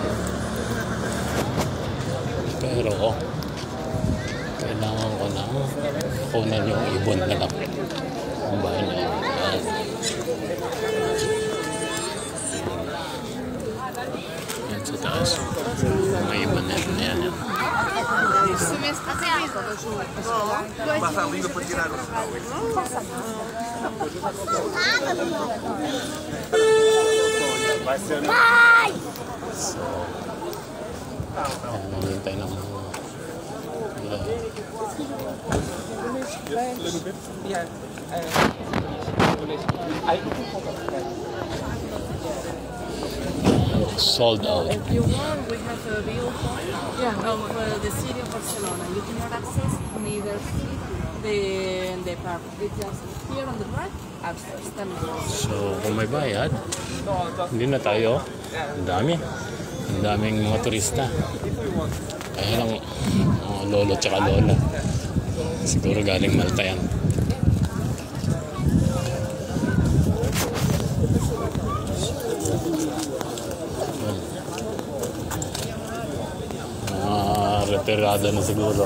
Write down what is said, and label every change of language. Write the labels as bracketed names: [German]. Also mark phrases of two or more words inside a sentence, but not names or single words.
[Filipino] Pero kailangan ko na kunan yung ibon na lang ang bahay na yun. Yan sa taas, may ibon na yan. [Portuguese] Passa a língua para tirar o sal. Vai ser. [Filipino] So, nalintay ng [English] sold out. If you want, we have a view point of the city of Barcelona. You can have access neither the park. It's just here on the right, upstairs. So, [Filipino] kung may bayad, hindi na tayo. Ang dami. Ang daming mga turista. Kaya lang, mga lolo tsaka lola. Siguro galing Malta yan. Retirada na siguro.